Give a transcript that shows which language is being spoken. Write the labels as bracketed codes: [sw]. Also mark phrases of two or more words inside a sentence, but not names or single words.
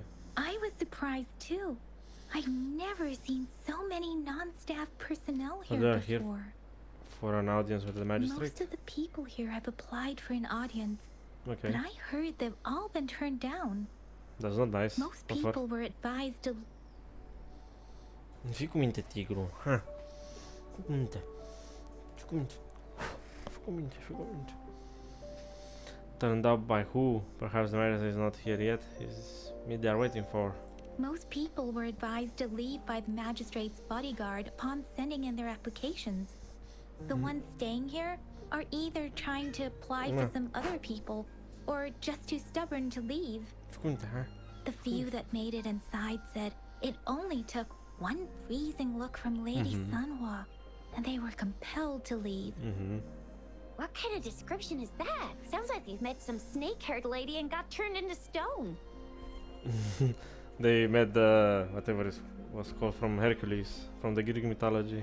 [en] I was surprised too. I've never seen so many non-staff personnel here they're before. here for an audience with the magistrate. Most of the people here have applied for an audience, Okay. but I heard they've all been turned down. That's not nice. Most people were advised to [ro] Fii cu minte, tigru. Ha. Fii cu minte. Fii cu minte. Fii cu minte, fii cu minte. [en] Turned out by who? Perhaps the magistrate is not here yet. Is me they are waiting for. Most people were advised to leave by the magistrate's bodyguard upon sending in their applications. The ones staying here are either trying to apply for some other people or just too stubborn to leave. [ro] Fii cu minte, ha? [en] The few that made it inside said it only took one freezing look from Lady Sanhua, and they were compelled to leave. What kind of description is that? Sounds like you've met some snake-haired lady and got turned into stone. They met the whatever it was called from Hercules, from the Greek mythology.